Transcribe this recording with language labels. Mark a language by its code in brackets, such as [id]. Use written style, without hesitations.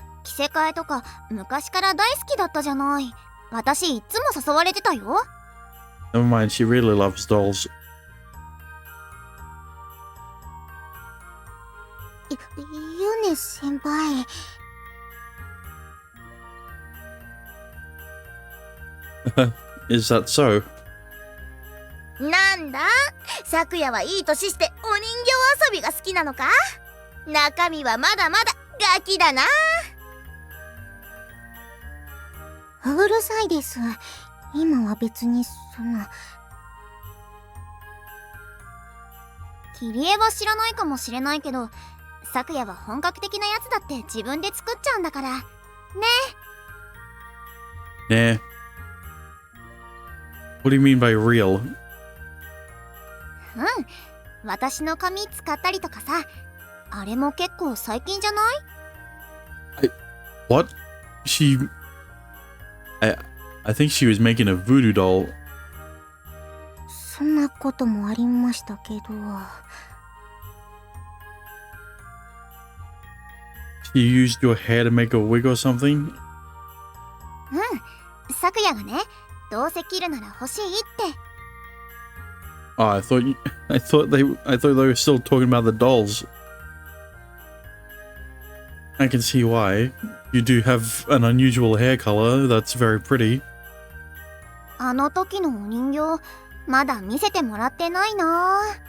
[ja] 着せ替えとか昔から大好きだったじゃない。私いつも誘われてたよ。 [en] Never mind, she really loves dolls. [ja] ユネ先輩。 [en] Is that so? [ja] なんだ、昨夜はいい年してお人形遊びが好きなのか？中身はまだまだガキだな。うるさいです。今は別にそんな。キリエは知らないかもしれないけど、昨夜は本格的なやつだって自分で作っちゃうんだからね。 [en] Nah. What do you mean by real? [ja] うん、私の髪使ったりとかさ、あれも結構最近じゃない？ [en] What? I think she was making a voodoo doll. [ja] そんなこともありましたけど。 [en] She used your hair to make a wig or something? [ja] 昨夜がね、どうせ切るなら欲しいって。 [en] Oh, I thought they were still talking about the dolls. I can see why. You do have an unusual hair color. That's very pretty. [ja] あの時のお人形、まだ見せてもらってないな。